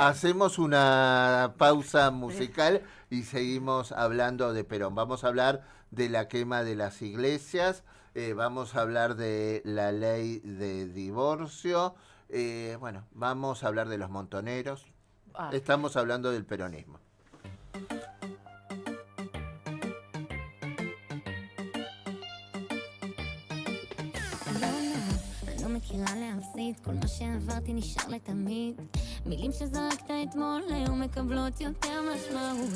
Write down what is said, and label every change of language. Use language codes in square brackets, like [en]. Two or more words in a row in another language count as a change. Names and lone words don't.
[es] Hacemos una pausa musical y seguimos hablando de Perón. Vamos a hablar de la quema de las iglesias, vamos a hablar de la ley de divorcio, bueno, vamos a hablar de los montoneros. Ah. Estamos hablando del peronismo. [he] לא מכירה להפסיד, כל מה שעברתי נשאר לתמיד. מילים שזרקת אתמול היום מקבלות יותר משמעות.